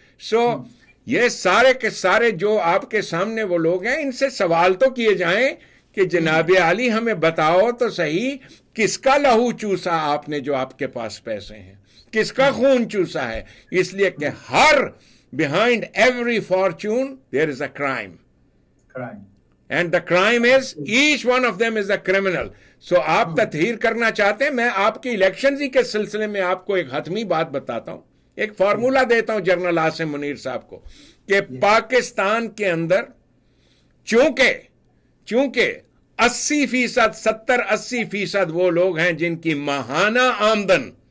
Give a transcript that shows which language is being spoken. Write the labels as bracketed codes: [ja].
[ur] سو یہ سارے کے سارے جو آپ کے سامنے وہ لوگ ہیں, ان سے سوال تو کیے جائیں کہ جناب عالی ہمیں بتاؤ تو صحیح, کس کا لہو چوسا آپ نے جو آپ کے پاس پیسے ہیں, کس کا خون چوسا ہے؟ اس لیے کہ ہر [en] behind every fortune there is a crime. And the crime is, each one of them is a criminal. [ur] So آپ تطہیر کرنا چاہتے ہیں, میں آپ کی الیکشنز ہی کے سلسلے میں آپ کو ایک حتمی بات بتاتا ہوں, ایک فارمولا دیتا ہوں جنرل عاصم منیر صاحب کو, کہ پاکستان کے اندر چونکہ 80%, 70-80% وہ لوگ ہیں جن کی ماہانہ آمدن